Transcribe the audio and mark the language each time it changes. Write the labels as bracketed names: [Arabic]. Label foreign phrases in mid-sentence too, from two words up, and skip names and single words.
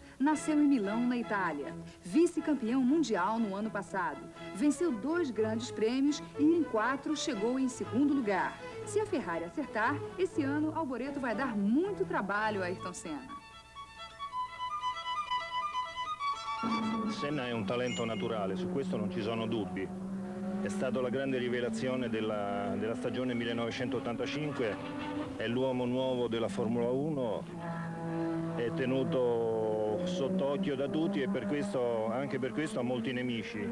[Portuguese] Nasceu em Milão, na Itália. Vice-campeão mundial no ano passado. Venceu 2 grandes prêmios e em 4 chegou em 2º lugar. Se a Ferrari acertar, esse ano Alboreto vai dar muito trabalho a Ayrton Senna. [Italian] Senna è un talento naturale, su questo non ci sono dubbi. È stato la grande rivelazione della stagione 1985, è l'uomo nuovo della Formula 1, è tenuto sott'occhio da tutti e per questo, anche per questo ha molti nemici.